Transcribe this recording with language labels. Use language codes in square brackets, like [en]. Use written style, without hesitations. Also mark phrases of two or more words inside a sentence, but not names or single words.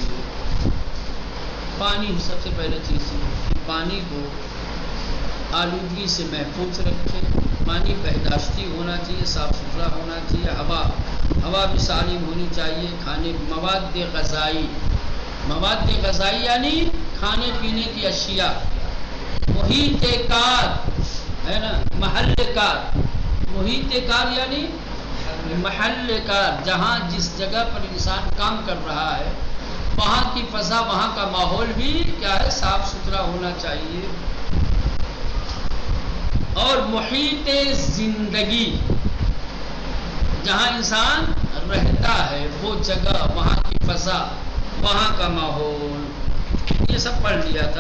[ur] پانی سب سے پہلے چیز ہے کہ پانی کو آلودگی سے محفوظ رکھے. پانی بہداشتی ہونا چاہیے, صاف ستھرا ہونا چاہیے. ہوا بھی سالم ہونی چاہیے. کھانے [fa] مواد غذائی [ur] یعنی کھانے پینے کی اشیاء. [fa] محیط کار [ur] ہے نا, [fa] محل کار. محیط کار یعنی محل کار, [ur] جہاں جس جگہ پر انسان کام کر رہا ہے وہاں کی فضا وہاں کا ماحول بھی کیا ہے صاف ستھرا ہونا چاہیے. اور [fa] محیط زندگی [ur] جہاں انسان رہتا ہے وہ جگہ وہاں کی فضا وہاں کا ماحول یہ سب پڑھ لیا تھا.